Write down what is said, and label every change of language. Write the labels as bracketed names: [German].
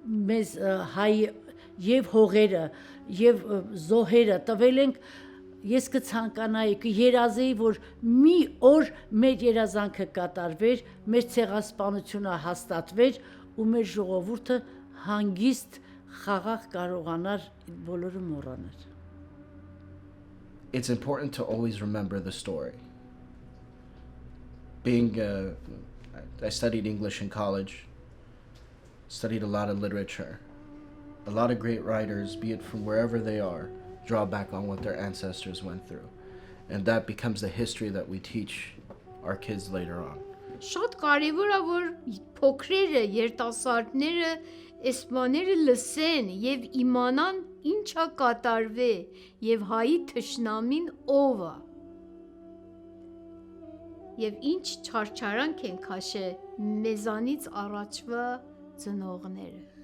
[Armenian] մեզ հայ եւ հողերը եւ զոհերը տվել ենք, ես կցանկանայի, կերազեի, որ մի օր մեր երազանքը կատարվեր, մեր ցեղասպանությունը հաստատվեր ու մեր ժողովուրդը հանգիստ խաղաղ կարողանար բոլորը մոռանել։ [English] It's important to always remember the story. I studied English in college, studied a lot of literature. A lot of great writers, be it from wherever they are, draw back on what their ancestors went through. And that becomes the history that we teach our kids later on. [Armenian] Շատ կարևոր է, որ փոքրերը, երիտասարդները, էսպաները լսեն եւ իմանան ինչա կատարվե եւ հայի թշնամին ով է։ Եվ ինչ չարչարանք են քաշել մեզանից առաջվա ծնողները։